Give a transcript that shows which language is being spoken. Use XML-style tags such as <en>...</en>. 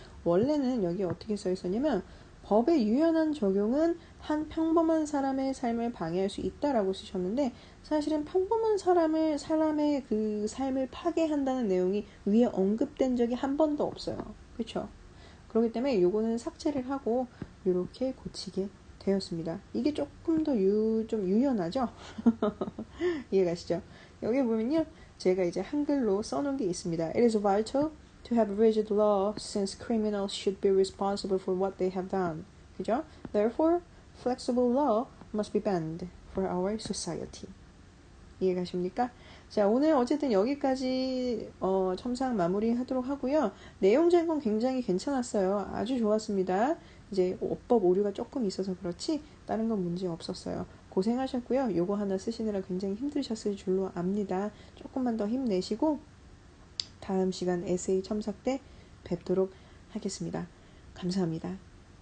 <ko>원래는 여기 어떻게 써 있었냐면 법의 유연한 적용은 한 평범한 사람의 삶을 방해할 수 있다라고 쓰셨는데 사실은 평범한 사람의 그 삶을 파괴한다는 내용이 위에 언급된 적이 한 번도 없어요. 그렇죠? 그렇기 때문에 요거는 삭제를 하고 이렇게 고치게 되었습니다. 이게 조금 더 좀 유연하죠? 이해가시죠? 여기 보면요. 제가 이제 한글로 써놓은 게 있습니다.</ko> <en>It is vital to have rigid law since criminals should be responsible for what they have done.</en> <ko>그죠?</ko> <en>Therefore, flexible law must be banned for our society.</en> <ko>이해가십니까? 자, 오늘 어쨌든 여기까지 첨삭 마무리하도록 하고요. 내용 제공 굉장히 괜찮았어요. 아주 좋았습니다. 이제 어법 오류가 조금 있어서 그렇지 다른 건 문제 없었어요. 고생하셨고요. 요거 하나 쓰시느라 굉장히 힘드셨을 줄로 압니다. 조금만 더 힘내시고 다음 시간 에세이 첨삭 때 뵙도록 하겠습니다. 감사합니다.</ko>